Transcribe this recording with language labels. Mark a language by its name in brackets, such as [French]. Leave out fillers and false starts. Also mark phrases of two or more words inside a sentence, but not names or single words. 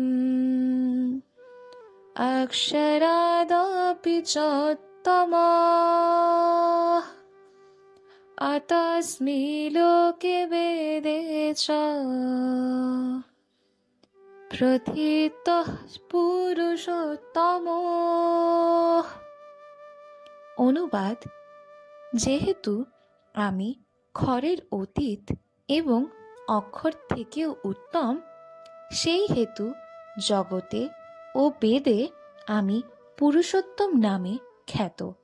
[Sanskrit] अक्षरादपि चोत्तमः अतस्मै लोके वेदे च प्रथितः पुरुषोत्तमो। [Bangla] অনুবাদ: যেহেতু আমি ক্ষরের অতীত এবং অক্ষর থেকেও উত্তম, সেই হেতু জগতে ও বেদে আমি পুরুষোত্তম নামে খ্যাত।